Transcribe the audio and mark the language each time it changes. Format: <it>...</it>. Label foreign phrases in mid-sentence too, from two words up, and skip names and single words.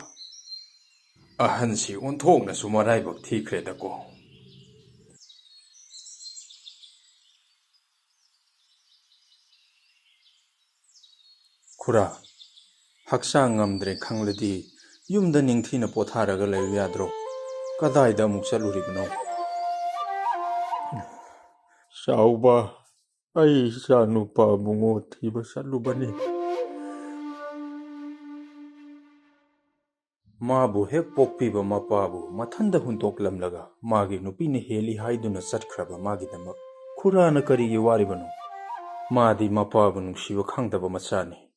<mni>Ahansi onthong na sumaray bak thikre dako. Kura. Haksang ngamdre khangladi yumda ningthina potharaga layu yadro. Kadaida amuk chaluribno. Sauba. Ai sa nupa bungo thiba salubani. Mabu hek pokpiba mapabu mathanda huntoklamlaga magi nupini heli haiduna satkraba magi damak khura na kari gi waribano madi mapabu nungsiba khangdaba machani</mni>